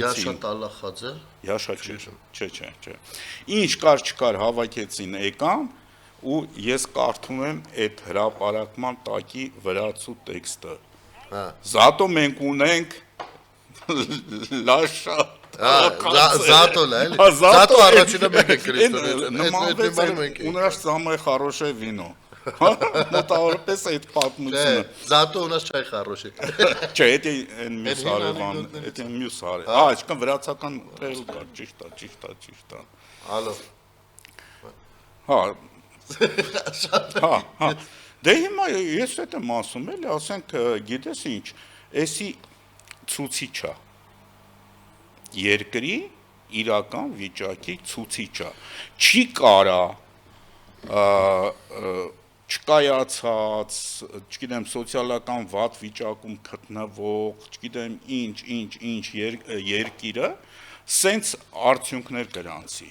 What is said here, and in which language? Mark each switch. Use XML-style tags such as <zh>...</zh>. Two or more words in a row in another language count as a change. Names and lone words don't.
<hy>Յաշա Տալախաձե Յաշա չէ Ինչ կար չկար հավաքեցին եկան ու ես կարդում եմ այդ հրապարակման տակի վրացու տեքստը Հա Զատո մենք ունենք լաշա</hy> <ru>Зато, да, или?</ru> <hy>Зато առաջինը մենք ենք</hy> <ru>Քրիստոնեը։ У нас самое хорошее вино։</ru> <hy>Մոտավորապես այդ պատմությունը։</hy> <ru>Зато у нас чай хороший։</ru> <hy>Չէ, դա այն մյուս հարևան, դա մյուս հարևան։ Հա, այսքան վրացական թերու կար, ճիշտ է։ Ալո։ Հա։ Դե հիմա ես դա եմ ասում, էլի, ասենք, գիտես ինչ, էսի ցուցիչ է։ Երկրի իրական վիճակի ցուցիչ է։ Չի կարա չկայացած, չգիտեմ, սոցիալական վատ վիճակում գտնվող, չգիտեմ, ինչ երկիրը սենց արդյունքներ գրանցի։</hy>